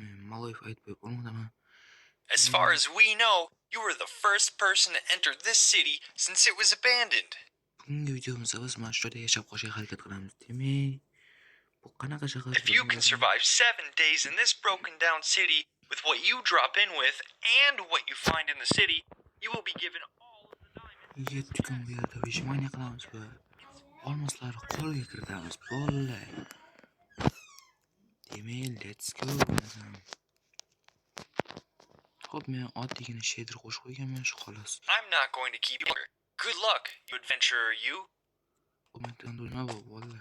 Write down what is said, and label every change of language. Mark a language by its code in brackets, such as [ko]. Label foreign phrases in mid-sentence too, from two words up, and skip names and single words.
[uz] Maloyev aytib bo'lmadimi? [en] As far as we know, you were the first person to enter this city since it was abandoned. [uz] Bugungi videomizda biz mana shu joyda yashab qolishga harakat qilamiz. Demak, bu qanaqa shahar? [en] If you can survive 7 days in this broken down city with what you drop in with and what you find in the city, you will be given all of the diamonds. [uz] 7 kun bu yerda vijmaniya qilamiz va olmoslarni qo'lga kiritamiz. Bolalar. Demak, [en] let's go. [uz] Xo'p, men oddiygina shader qo'shib qo'yganman shu xolos. [en] I'm not going to keep you here. Good luck, you adventurer, you. [uz] Ko'makdan nima bu bolalar?